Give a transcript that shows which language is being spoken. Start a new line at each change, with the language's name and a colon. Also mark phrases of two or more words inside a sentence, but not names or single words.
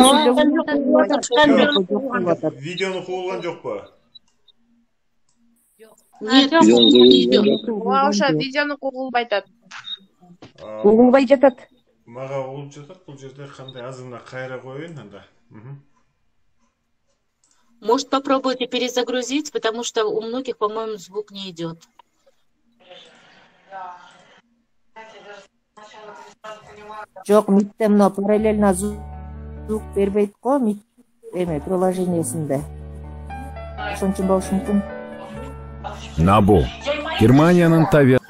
Kyrgyz: Видеону куулган жокпу? Ошо видеону куулбай атат. угулбай жатат. Мага угулуп жатат, бул жерде кандай азына кайра коеюн анда.
Russian: Может, попробуйте перезагрузить, потому что у многих, по-моему, звук не идет.
Kyrgyz: Жок, митте мына параллельно звук бербейт го, мит приложениесинде. Ошон үчүн болушу мүмкүн. НАБУ Германиянын табиатты